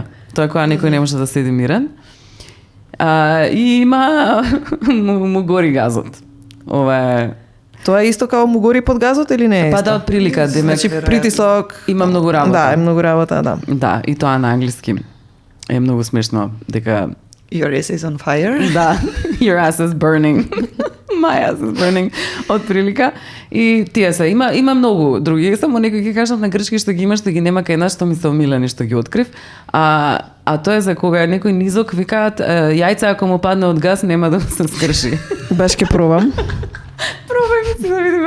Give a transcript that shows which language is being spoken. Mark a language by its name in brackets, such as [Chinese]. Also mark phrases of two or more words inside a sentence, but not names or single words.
[Macedonian] Тоа е кога некој не може да седи мирен. И има му гори газот. Ова е... Тоа е исто како му гори под газот или не е? Па исто? да, од прилика, Значи притисок има многу работа. Да, е многу работа, да. Да, и тоа на англиски. Е многу смешно дека [English] Your ass is on fire. да, your ass is burning. My ass is burning. [Macedonian] Од прилика. И тие се, има многу други, само некои ќе кажат на грчки што ги имаш, што ги нема кај нас, што ми се омилени што ги открив. А тоа е за кога некој низок викаат јајца ако му падне од газ нема да се скрши. Баш ќе пробам. Пробајме си да видиме.